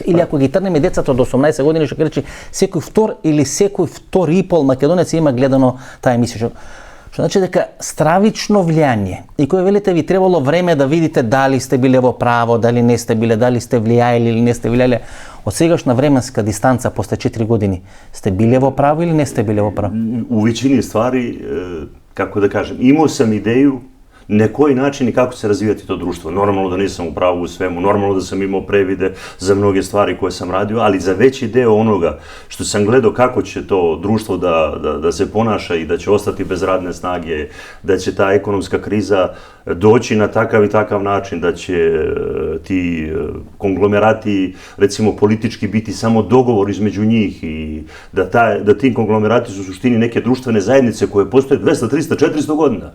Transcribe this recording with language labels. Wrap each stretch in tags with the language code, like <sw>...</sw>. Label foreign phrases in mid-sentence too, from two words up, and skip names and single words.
<mk>Или ако ги трнеме децата од 18 години, што ќе рече секој втор или секој втор и пол македонец има гледано таа емисија. Што значи дека стравично влијание. И кој велите ви требало време да видите дали сте биле во право, дали не сте биле, дали сте влијаели или не сте влијаели. Од сегашна временска дистанца после 4 години сте биле во право или не сте биле во право?</mk> <sr>У većini stvari, kako da kažem, imao sam ideju na koji način i kako se razvijati to društvo. Normalno da nisam u pravu u svemu, normalno da sam imao previde za mnoge stvari koje sam radio, ali za veći deo onoga što sam gledao kako će to društvo da se ponaša i da će ostati bez radne snage, da će ta ekonomska kriza doći na takav i takav način, da će ti konglomerati, recimo politički, biti samo dogovor između njih i da ti konglomerati su u suštini neke društvene zajednice koje postoje 200, 300, 400 godina.</sr>